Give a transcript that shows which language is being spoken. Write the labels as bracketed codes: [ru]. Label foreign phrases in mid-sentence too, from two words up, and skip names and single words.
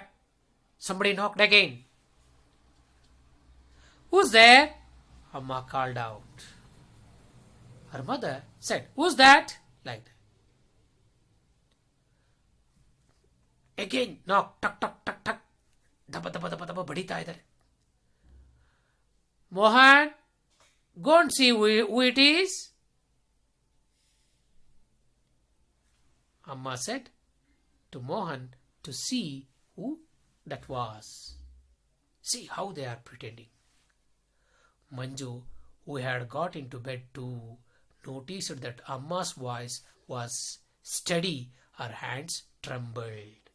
[en] Somebody knocked again. Who's there? Amma called out. Her mother said, Who's that? Like that. Again, knock, tuck, tuck, tuck, tuck. Daba, daba, daba, daba, badita idhar. Mohan, go and see who it is. Amma said to Mohan to see who that was. See how they are pretending. Manju, who had got into bed too, noticed that Amma's voice was steady, her hands trembled.